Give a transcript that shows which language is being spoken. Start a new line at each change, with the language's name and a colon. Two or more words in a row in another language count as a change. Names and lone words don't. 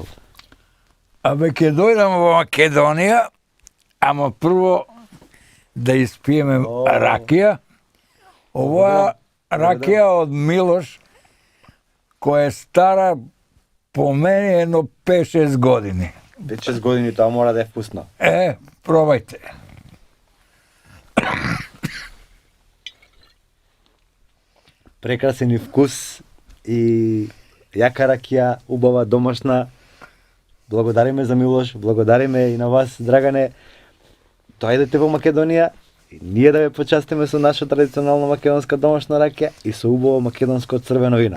Serbian: A keď dojdemo u Makedonija, amo prvo da ispijeme rakija. Ova rakija od Miloš, koja je stara po meni jedno 5-6 godini. 5-6 godini, to mora da je vkusno. Probajte.
Macedonian: Прекрасен и вкус и јака ракија, убава, домашна. Благодариме за Милош, благодариме и на вас, Драгане. Дојдете во Македонија и ние да ве почастиме со наша традиционална македонска домашна ракија и со убаво македонско црвено вино.